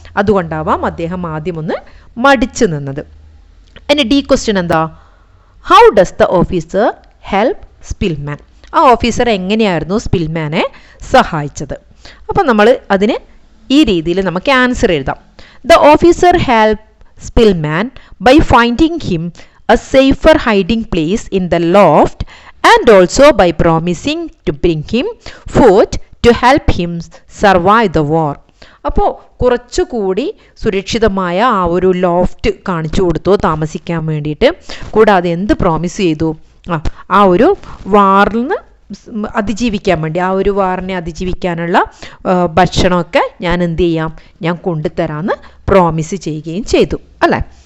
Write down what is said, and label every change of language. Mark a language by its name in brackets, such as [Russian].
[Malayalam] അതുകൊണ്ടാവാം അദ്ദേഹം ആദ്യം ഒന്ന് മടിച്ചു നിന്നത്. അതിന് ഡി ക്വസ്റ്റ്യൻ എന്താ? [English] How does the officer help Szpilman? [Malayalam] ആ ഓഫീസർ എങ്ങനെയായിരുന്നു സ്പിൽമാനെ സഹായിച്ചത്? അപ്പോൾ നമ്മൾ അതിന് ഈ രീതിയിൽ നമുക്ക് ആൻസർ എഴുതാം. [English] The officer help Szpilman by finding him a safer hiding place in the loft and also by promising to bring him food to help him survive the war. [Malayalam] അപ്പോൾ കുറച്ചുകൂടി സുരക്ഷിതമായ ആ ഒരു ലോഫ്റ്റ് കാണിച്ചു കൊടുത്തു താമസിക്കാൻ വേണ്ടിയിട്ട്. കൂടാതെ എന്ത് പ്രോമിസ് ചെയ്തു? ആ ഒരു വാറിന് അതിജീവിക്കാൻ വേണ്ടി, ആ ഒരു വാറിനെ അതിജീവിക്കാനുള്ള ഭക്ഷണമൊക്കെ ഞാൻ എന്ത് ചെയ്യാം, ഞാൻ കൊണ്ടുതരാമെന്ന് പ്രോമിസ് ചെയ്യുകയും ചെയ്തു, അല്ലേ?